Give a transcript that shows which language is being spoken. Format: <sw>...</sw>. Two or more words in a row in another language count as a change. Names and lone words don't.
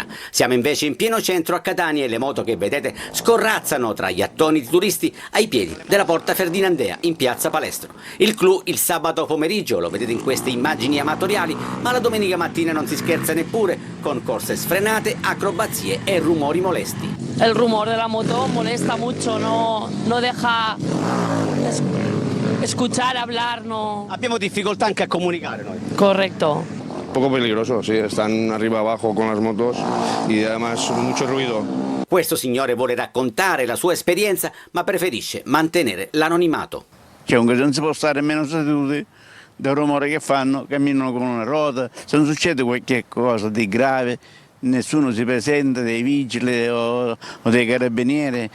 <it>Siamo invece in pieno centro a Catania e le moto che vedete scorrazzano tra gli attoniti turisti ai piedi della Porta Ferdinandea in piazza Palestro. Il clou il sabato pomeriggio, lo vedete in queste immagini amatoriali, ma la domenica mattina non si scherza neppure, con corse sfrenate, acrobazie e rumori molesti.</it> <es>El rumor de la moto molesta mucho, no deja escuchar, hablar, no.</es> <it>Abbiamo difficoltà anche a comunicare noi.</it> <es>Correcto. Poco peligroso, sí, están arriba abajo con las motos y además mucho ruido.</es> <it>Questo signore vuole raccontare la sua esperienza, ma preferisce mantenere l'anonimato. Comunque non si può stare meno seduti del rumore che fanno, camminano con una ruota, se non succede qualche cosa di grave nessuno si presenta, dei vigili o dei carabinieri.</it>